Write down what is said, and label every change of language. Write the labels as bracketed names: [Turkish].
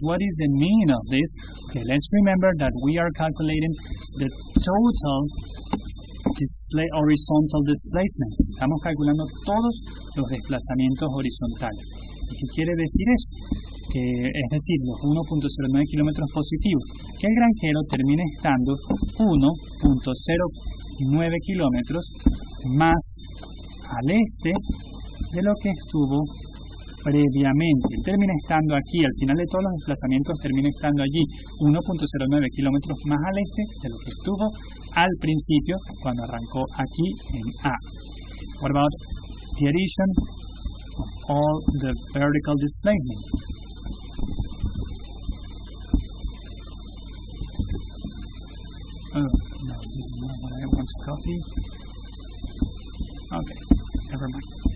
[English] What is the meaning of this? Okay, let's remember that we are calculating the total horizontal displacements. [Spanish] Estamos calculando todos los desplazamientos horizontales. ¿Y qué quiere decir eso? Que, es decir, los 1.09 kilómetros positivos, que el granjero termine estando 1.09 kilómetros más al este de lo que estuvo previamente. Termina estando aquí, al final de todos los desplazamientos termina estando allí 1.09 kilómetros más al este de lo que estuvo al principio cuando arrancó aquí en A. [English] What about the addition of all the vertical displacement? Oh, no, this is not what I want to copy. Okay, never mind.